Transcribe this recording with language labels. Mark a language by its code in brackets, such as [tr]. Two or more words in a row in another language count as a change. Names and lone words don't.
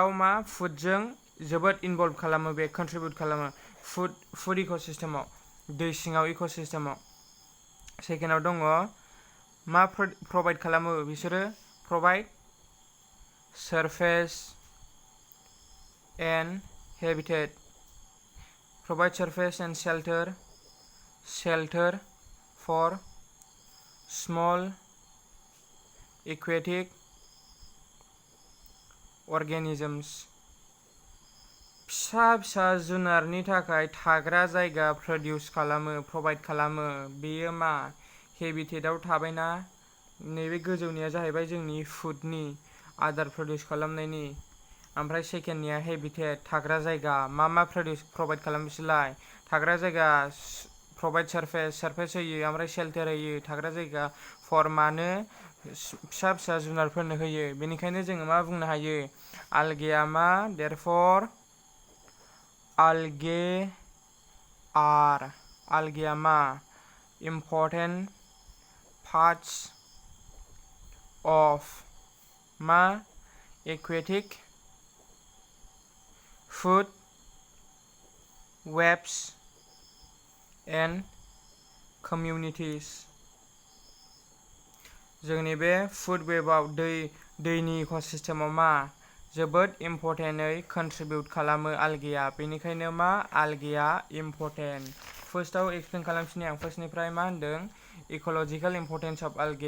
[brx] मा फुडजों जोबोद इनभल्भ खालामो बे कन्ट्रिबिउट खालामो फुड इकोसिस्टेमाव दै सिङाव इकोसिस्टेमाव सेकेन्डआव दङ मा प्रभाइड खालामो बिसोरो [en] provide surface and habitat provide surface and shelter for small aquatic [brx] organisms फिसा जुनारनि थाखाय थाग्रा जायगा प्रभाइड खालामो बेयो मा हेबिटेटआव थाबायना नैबे गोजौनिया जाहैबाय जोंनि फुडनि आदार प्रडिउस खालामनायनि ओमफ्राय सेकेन्डनिया हेबिटेट थाग्रा जायगा मा प्रभाइड खालामो बिसोरलाय थाग्रा जायगा [en] provide surface [brx] होयो ओमफ्राय शेल्टार होयो थाग्रा जायगा फर मानो फिसा जुनारफोरनो होयो बेनिखायनो जोङो मा बुंनो हायो [en] आलगेया मा therefore are algae मा important parts of मा aquatic food webs and communities। [brx] जोंनि बे [en] food web [brx] दैनि इक'सिस्टेमाव मा जोबोद इम्परटेन्टै कन्ट्रिबिउट खालामो आलगेया। बेनिखायनो मा आलगेया इम्परटेन्ट। फार्स्टआव एक्सप्लेन खालामफिननि आं फार्स्टनिफ्राय मा होनदों [en] ecological importance of algae.